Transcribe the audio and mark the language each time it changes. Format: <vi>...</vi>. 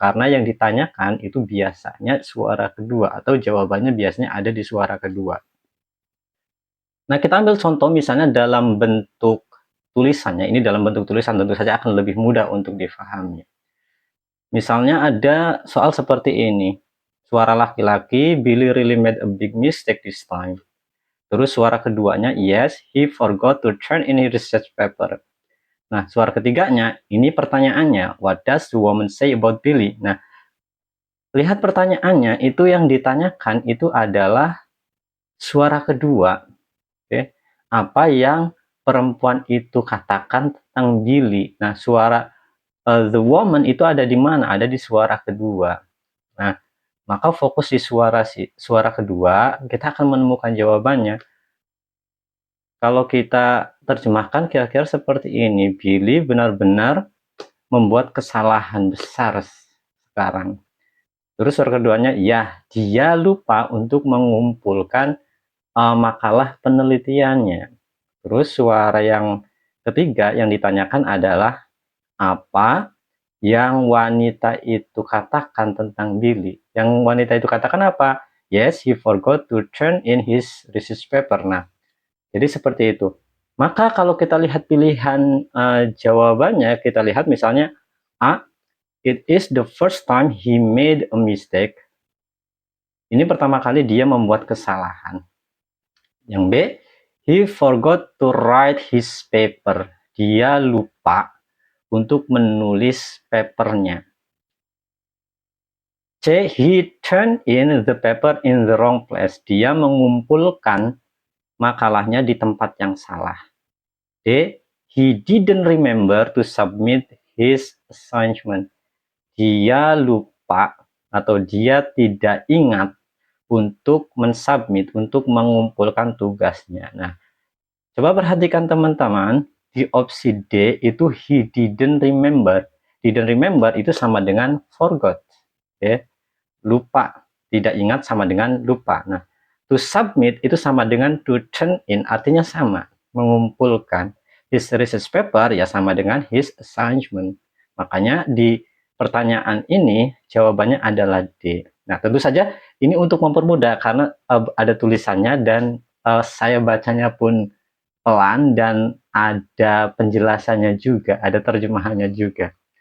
<id>Karena yang ditanyakan itu biasanya suara kedua. Atau jawabannya biasanya ada di suara kedua. Nah, kita ambil contoh misalnya dalam bentuk tulisannya. Ini dalam bentuk tulisan tentu saja akan lebih mudah untuk difahami. Misalnya ada soal seperti ini. Suara laki-laki,</id> <en>Billy really made a big mistake this time.</en> <id>Terus suara keduanya,</id> <en>yes, he forgot to turn in his research paper.</en> <id>Nah, suara ketiganya, ini pertanyaannya,</id> <en>what does the woman say about Billy?</en> <id>Nah, lihat pertanyaannya, itu yang ditanyakan itu adalah suara kedua. Oke, apa yang perempuan itu katakan tentang Billy? Nah, suara</id> <en>the woman</en> <id>itu ada di mana? Ada di suara kedua. Nah, maka fokus di suara kedua, kita akan menemukan jawabannya. Kalau kita terjemahkan kira-kira seperti ini, Billy benar-benar membuat kesalahan besar sekarang. Terus suara keduanya, ya, dia lupa untuk mengumpulkan makalah penelitiannya. Terus suara yang ketiga yang ditanyakan adalah apa yang wanita itu katakan tentang Billy. Yang wanita itu katakan apa?</id> <en>Yes, he forgot to turn in his research paper.</en> <id>Nah, jadi seperti itu. Maka kalau kita lihat pilihan jawabannya, kita lihat misalnya A,</id> <en>it is the first time he made a mistake.</en> <id>Ini pertama kali dia membuat kesalahan. Yang</id> <en>B, he forgot to write his paper.</en> <id>Dia lupa untuk menulis papernya.</id> <en>C, he turned in the paper in the wrong place.</en> <id>Dia mengumpulkan makalahnya di tempat yang salah.</id> <en>D, he didn't remember to submit his assignment.</en> <id>Dia lupa atau dia tidak ingat untuk mensubmit, untuk mengumpulkan tugasnya. Nah, coba perhatikan teman-teman, di opsi D itu</id> <en>he didn't remember. Didn't remember</en> <id>itu sama dengan</id> <en>forgot. Okay?</en> <id>Lupa, tidak ingat sama dengan lupa. Nah, to submit itu sama dengan to turn in, artinya sama, mengumpulkan.</id> <en>His research paper</en> <id>ya sama dengan</id> <en>his assignment.</en> <id>Makanya di pertanyaan ini jawabannya adalah D. Nah, tentu saja ini untuk mempermudah karena ada tulisannya dan saya bacanya pun pelan dan ada penjelasannya juga, ada terjemahannya juga.</id>